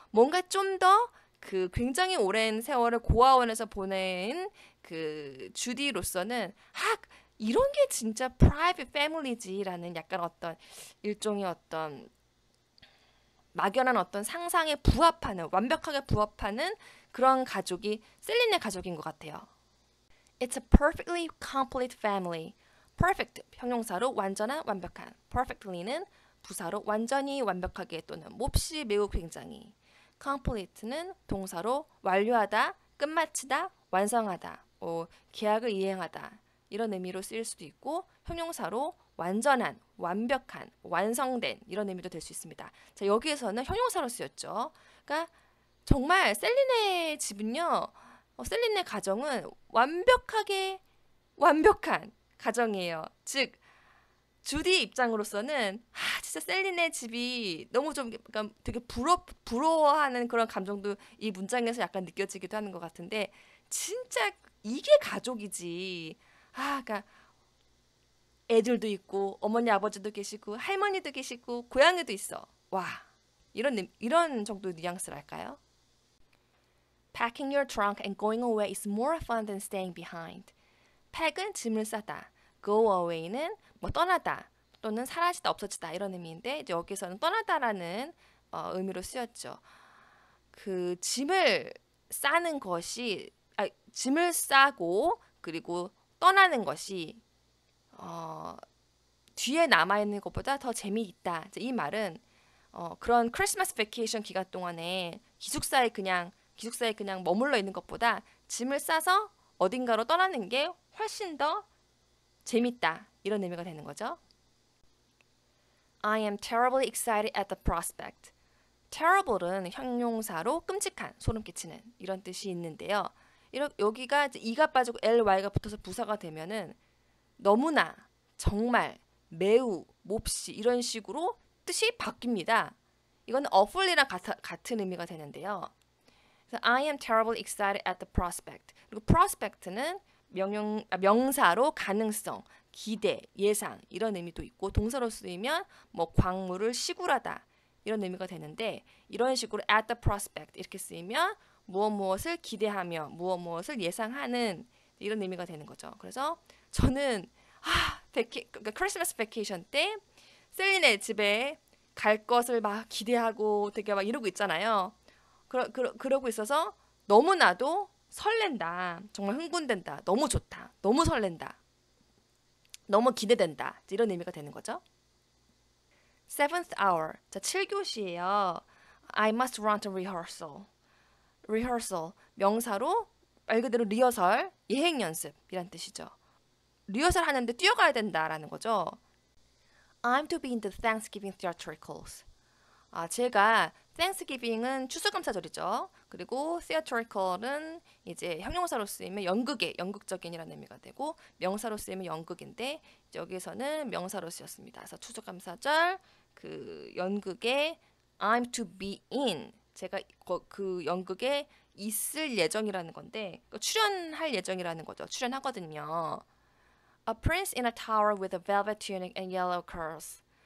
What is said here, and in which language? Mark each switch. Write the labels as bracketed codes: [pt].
[ko] 뭔가 좀 더 그 굉장히 오랜 세월을 고아원에서 보낸 그 주디로서는 이런 게 진짜 [en] private family [ko] 지라는 약간 어떤 일종의 어떤 막연한 어떤 상상에 부합하는, 완벽하게 부합하는 그런 가족이 셀린의 가족인 것 같아요. [en] It's a perfectly complete family. [ko] perfect 형용사로 완전한, 완벽한. perfectly는 부사로 완전히, 완벽하게 또는 몹시, 매우, 굉장히. complete는 동사로 완료하다, 끝마치다, 완성하다, 계약을 이행하다 이런 의미로 쓰일 수도 있고 형용사로 완전한, 완벽한, 완성된 이런 의미도 될 수 있습니다. 자, 여기에서는 형용사로 쓰였죠. 그러니까 정말 셀린의 집은요. 셀린의 가정은 완벽하게 완벽한 가정이에요. 즉 주디 입장으로서는 진짜 셀린의 집이 너무 좀 약간 되게 부러워하는 그런 감정도 이 문장에서 약간 느껴지기도 하는 것 같은데 진짜 이게 가족이지. 그러니까 애들도 있고 어머니 아버지도 계시고 할머니도 계시고 고양이도 있어. 와, 이런 정도의 뉘앙스랄까요? [en] Packing your trunk and going away is more fun than staying behind. [ko] pack은 짐을 싸다. go away는 뭐 떠나다 또는 사라지다, 없어지다 이런 의미인데 이제 여기서는 떠나다라는 의미로 쓰였죠. 그 짐을 싸는 것이 짐을 싸고 그리고 떠나는 것이 뒤에 남아있는 것보다 더 재미있다. 이 말은 그런 크리스마스 베케이션 기간 동안에 기숙사에 그냥 머물러 있는 것보다 짐을 싸서 어딘가로 떠나는 게 훨씬 더 재밌다. 이런 의미가 되는 거죠. [en] I am terribly excited at the prospect. [ko] terrible은 형용사로 끔찍한, 소름 끼치는 이런 뜻이 있는데요. 여기가 이제 e가 빠지고 ly가 붙어서 부사가 되면은 너무나, 정말, 매우, 몹시 이런 식으로 뜻이 바뀝니다. 이건 awfully랑 같은 의미가 되는데요. 그래서 [en] I am terribly excited at the prospect. [ko] 그리고 prospect는 명사로 가능성, 기대, 예상 이런 의미도 있고 동사로 쓰이면 뭐 광물을 시굴하다 이런 의미가 되는데 이런 식으로 [en] at the prospect [ko] 이렇게 쓰이면 무엇을 기대하며 무엇을 예상하는 이런 의미가 되는 거죠. 그래서 저는 크리스마스 베케이션 때 셀린의 집에 갈 것을 막 기대하고 되게 막 이러고 있잖아요. 그러고 있어서 너무나도 설렌다. 정말 흥분된다. 너무 좋다. 너무 설렌다. 너무 기대된다. 이런 의미가 되는 거죠. [en] Seventh hour. [ko] 자, 7교시예요. [en] I must run to rehearsal. rehearsal. [ko] 명사로 말 그대로 리허설, 예행 연습이란 뜻이죠. 리허설 하는데 뛰어가야 된다라는 거죠. [en] I'm to be in the Thanksgiving theatricals. [ko] 제가 Thanksgiving은 추수감사절이죠. 그리고 theatrical은 이제 형용사로 쓰이면 연극적인이라는 의미가 되고 명사로 쓰이면 연극인데 여기서는 명사로 쓰였습니다. 그래서 추수감사절 그 연극에 [en] I'm to be in [ko] 제가 그 연극에 있을 예정이라는 건데 출연할 예정이라는 거죠. 출연하거든요. [en] A prince in a tower with a velvet tunic and yellow curls.